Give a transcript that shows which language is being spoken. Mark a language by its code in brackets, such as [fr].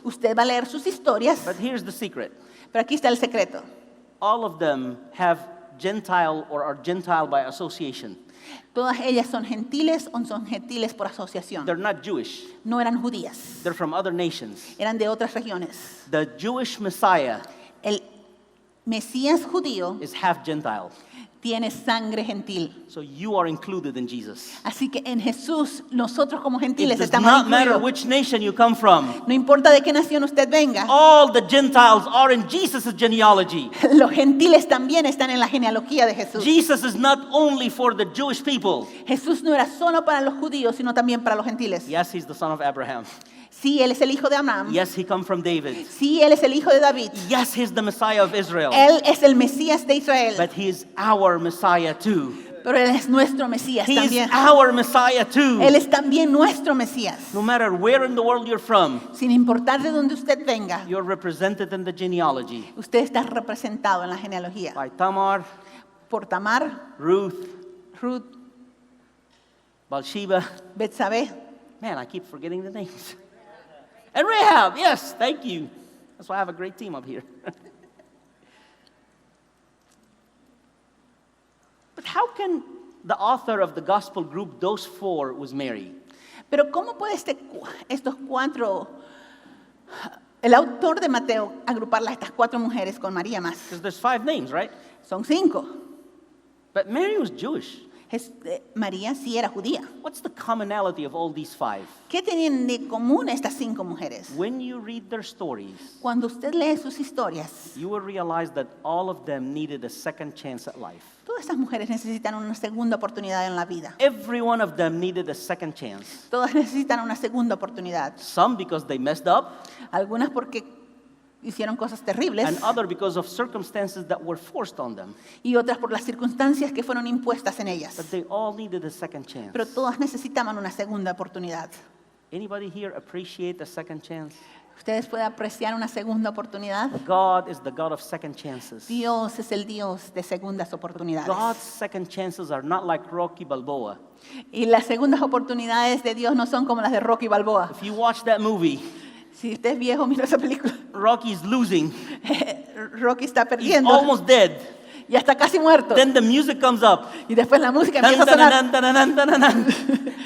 [es] Usted va a leer sus historias, [en] but here's the secret. [es] pero aquí está el secreto. [en] All of them have Gentile or are Gentile by association. [es] Todas ellas son gentiles o son gentiles por asociación. [en] They're not Jewish. [es] No eran judías, [en] They're from other nations. [es] eran de otras regiones. [en] The Jewish Messiah [es] El Mesías judío [en] is half Gentile. [es] tiene sangre gentil. [en] So you are included in Jesus. [es] Así que en Jesús, nosotros como [en] It [es] gentiles [en] does [es] estamos [en] not matter [es] incluidos. [en] which nation you come from. [es] No importa de qué nación usted venga, [en] All the Gentiles are in Jesus' genealogy. [es] los gentiles también están en la genealogía de Jesús. [en] Jesus is not only for the Jewish people. [es] Jesús no era solo para los judíos, sino también para los gentiles. [en] Yes, he's the son of Abraham. [es] Sí, él es el hijo de Abraham. [en] Yes, he come from David. [es] Sí, él es el hijo de David. [en] Yes, he's the Messiah of Israel. [es] Él es el Mesías de Israel. [en] But he is our Messiah too. [es] Pero él es nuestro Mesías [en] He is [es] también. [en] our Messiah too. [es] Él es también nuestro Mesías. [en] No matter where in the world you're from, [es] Sin importar de dónde usted venga, [en] you're represented in the genealogy [es] usted está representado en la genealogía. [en] by Tamar, [es] Por Tamar, [en] Ruth, [es] Ruth, [en] Bathsheba. [es] Betsabé, [en] Man, I keep forgetting the names. And Rahab, yes, thank you. That's why I have a great team up here. But how can the author of the gospel group those 4 was Mary? [es] Pero ¿cómo puede estos 4, el autor de Mateo, agruparlas estas 4 mujeres con María más? [en] Because there's 5 names, right? [es] Son 5. [en] But Mary was Jewish. [es] María sí era judía. [en] What's the commonality of all these 5? [es] ¿Qué tenían de común estas 5 mujeres? [en] When you read their stories, [es] Cuando usted lee sus historias, [en] you will realize that all of them needed a second chance at life. [es] todas estas mujeres necesitan una segunda oportunidad en la vida. [en] Every one of them needed a second chance. [es] Todas necesitan una segunda oportunidad. [en] Some because they messed up, [es] Algunas porque hicieron cosas terribles [en] and other because of circumstances that were forced on them. [es] y otras por las circunstancias que fueron impuestas en ellas. [en] But they all needed a second chance. [es] Pero todas necesitaban una segunda oportunidad. [en] Anybody here appreciate a second chance? [es] ¿Ustedes pueden apreciar una segunda oportunidad? [en] God is the God of second chances. [es] Dios es el Dios de segundas oportunidades. [en] God's second chances are not like Rocky Balboa. [es] Y las segundas oportunidades de Dios no son como las de Rocky Balboa. [en] If you watch that movie, [es] Si usted es viejo, mira esa película. [en] Rocky's losing. [es] Rocky está [en] He's [es] perdiendo. [en] almost dead. [es] Ya está casi muerto. [en] Then the music comes up. [es] Y después la música Dun, empieza a dun, sonar. dun, dun, dun, dun, dun, dun.